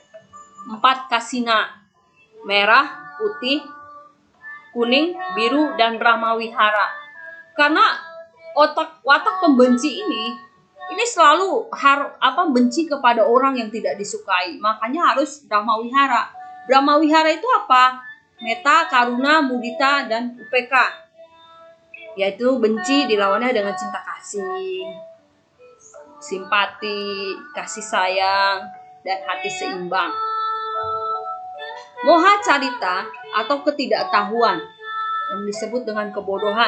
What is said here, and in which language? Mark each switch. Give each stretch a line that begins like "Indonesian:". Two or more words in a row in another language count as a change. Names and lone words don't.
Indonesian: 4 kasina, merah, putih, kuning, biru, dan Brahmawihara. Karena watak pembenci ini selalu benci kepada orang yang tidak disukai. Makanya harus Brahmawihara. Brahmawihara itu apa?
Pali: Metta, karuna, mudita,
Indonesian: dan upeka. Yaitu benci dilawannya dengan cinta kasih, simpati, kasih sayang, dan hati seimbang.
Pali: Moha carita
Indonesian: atau ketidaktahuan yang disebut dengan kebodohan.